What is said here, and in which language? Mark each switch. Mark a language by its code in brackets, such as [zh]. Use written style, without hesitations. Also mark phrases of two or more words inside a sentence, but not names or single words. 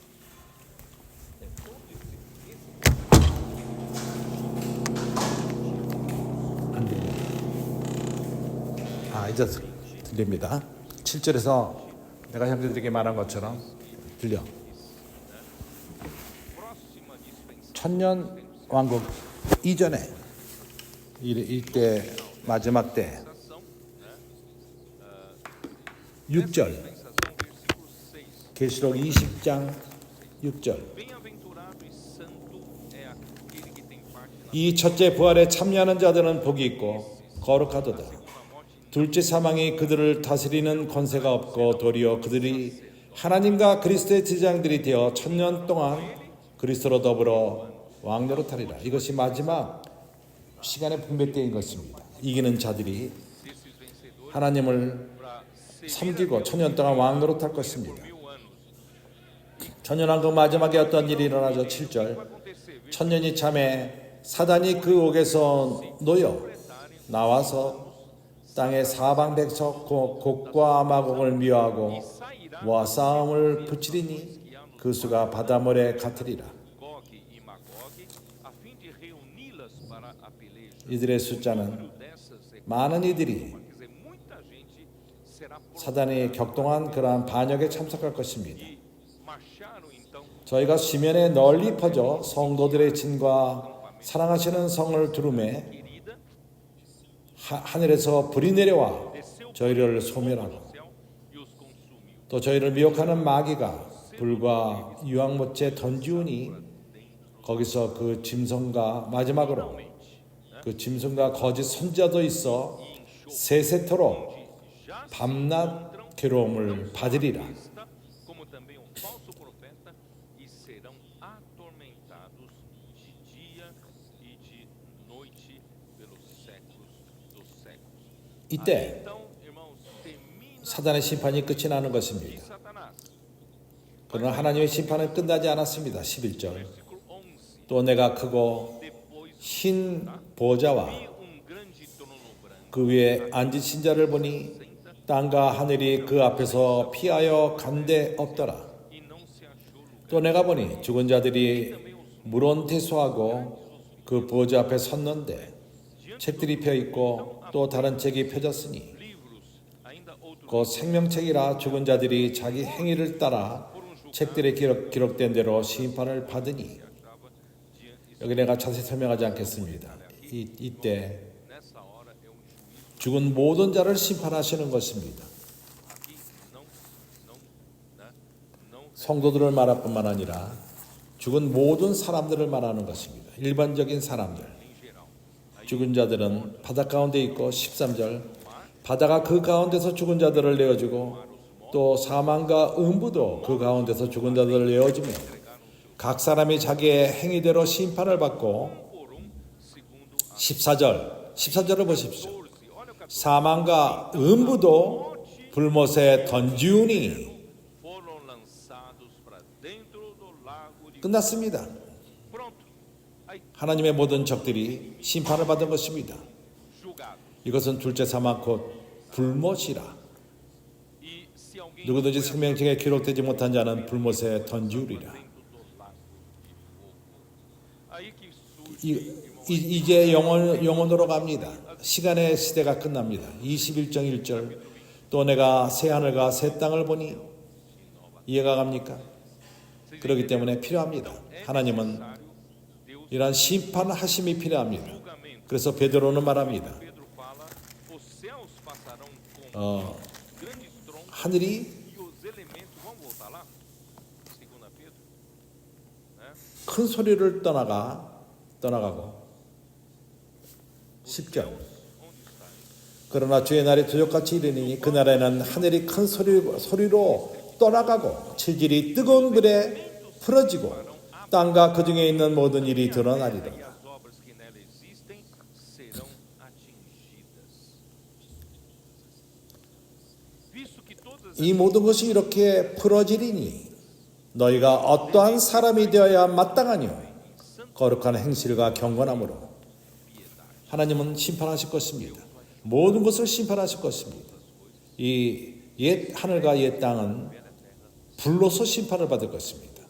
[pt] É todo esse [ko] 안 들립니다. 이제 들립니다. 7절에서 내가 형제들에게 말한 것처럼 들려. [pt] Próxima dispensação. [ko] 천년 왕국 이전에 이때 마지막 때 6절 [pt] Dispensação, versículo 6. [ko] 계시록 20장 6절 [pt] Bem-aventurado e santo é aquele que tem parte na [ko] 이 첫째 부활에 참여하는 자들은 복이 있고 거룩하도다. [pt] segunda morte. [ko] 둘째 사망이 그들을 다스리는 권세가 없고 도리어 그들이 하나님과 그리스도의 제자들이 되어 천년 동안 그리스도로 더불어 왕노릇하리라. 이것이 마지막 시간의 분배 때인 것입니다. 이기는 자들이 [pt] Esses vencedores [ko] 하나님을 [pt] para servir [ko] 섬기고 천년 동안 왕노릇할 것입니다. [pt] 1000 anos. [ko] 천년왕국 마지막에 어떤 일이 일어나죠? 7절 [pt] Acontecer, [ko] 천년이 참에 사단이 그 옥에서 놓여 나와서 땅의 사방 백석 곡과 마곡을 미워하고 와 싸움을 붙이리니 그 수가 바다모래 같으리라. [pt] Gog e Magog, a fim de reuni-las para a peleja. [ko] 이들의 [pt] O [ko] 숫자는 [pt] número dessas é [ko] 많은 이들이 [pt] quer dizer, muita gente será [ko] 사단이 격동한 그러한 반역에 참석할 것입니다. [pt] e marcharam então [ko] 저희가 시면에 널리 퍼져 성도들의 진과 사랑하시는 성을 두루매 [pt] querida, [ko] 하늘에서 불이 내려와 [pt] desceu [ko] 저희를 [pt] do [ko] 소멸하고 [pt] céu e os consumiu. [ko] 또 저희를 미혹하는 마귀가 불과 유황못에 던지우니 거기서 그 짐승과 마지막으로 그 짐승과 거짓 선지자도 있어 세세토록 [pt] Já se [ko] 밤낮 괴로움을 받으리라. [pt] está, como também um falso profeta, e serão atormentados de dia e de noite pelos séculos dos séculos. [ko] 이때 [pt] Então, irmãos, termina [ko] 사단의 심판이 끝이 나는 [pt] de [ko] 것입니다. [pt] Satanás. [ko] 그러나 하나님의 심판은 끝나지 않았습니다. 11절 [pt] Versículo 11. [ko] 또 내가 크고 [pt] Depois [ko] 흰 보좌와 [pt] vi grande trono branco. [ko] 그 위에 앉으신 자를 보니 땅과 하늘이 그 앞에서 피하여 간데 없더라. [pt] E não se achou lugar. [ko] 또 내가 보니 죽은 자들이 물온태소하고 그 보좌 앞에 섰는데 책들이 펴 있고 또 다른 책이 펴졌으니 [pt] Livros, ainda outros [ko] 그 생명책이라 죽은 자들이 자기 행위를 따라 책들에 기록된 대로 심판을 받으니 [pt] achava diante. [ko] 여기 내가 자세히 설명하지 않겠습니다. 이때 [pt] Nessa hora é juízo. [ko] 죽은 모든 자를 심판하시는 것입니다. [pt] Aqui não [ko] 성도들을 말할 뿐만 아니라 죽은 모든 사람들을 말하는 것입니다. 일반적인 사람들. [pt] em geral. [ko] 죽은 자들은 바다 가운데 있고 13절 바다가 그 가운데서 죽은 자들을 내어주고 또 사망과 음부도 그 가운데서 죽은 자들을 내어주며 각 사람이 자기의 행위대로 심판을 받고 [pt] Por segundo [ko] 14절을 보십시오. [pt] 14. Olha o capítulo. [ko] 사망과 음부도 불못에 던지우니 [pt] Foram lançados para dentro do lago de [ko] 끝났습니다. [pt] Pronto. Aí [ko] 하나님의 모든 적들이 심판을 받은 것입니다. [pt] julgado. [ko] 이것은 둘째 사망 곧 불못이라. [pt] E se alguém [ko] 누구든지 생명책에 기록되지 못한 자는 불못에 던지우리라. [pt] dentro do lago de fogo. Aí que surge [ko] 이제 영원으로 갑니다. 시간의 시대가 끝납니다. 21장 1절 또 내가 새 하늘과 새 땅을 보니 이해가 갑니까? 그렇기 때문에 필요합니다. 하나님은 [pt] Deus [ko] 이러한 심판하심이 필요합니다. [pt] julgamento. [ko] 그래서 베드로는 말합니다. [pt] Pedro fala: os céus passarão com grandes troncos [ko] 하늘이 [pt] e os elementos vão voltar lá. Segunda Pedro, né? [ko] 큰 소리를 떠나가고 10절 [pt] Onde está? [ko] 그러나 주의 날이 도적같이 이르니 그날에는 하늘이 큰 소리로 떠나가고 칠질이 뜨거운 불에 풀어지고 땅과 그 중에 있는 모든 일이 드러나리라. [pt] E as obras que nela existem serão atingidas. Visto que todas [ko] 이 모든 것이 이렇게 풀어지리니 너희가 어떠한 사람이 되어야 마땅하뇨 거룩한 행실과 경건함으로 하나님은 심판하실 것입니다. 모든 것을 심판하실 것입니다. 이 옛 하늘과 옛 땅은 불로서 심판을 받을 것입니다.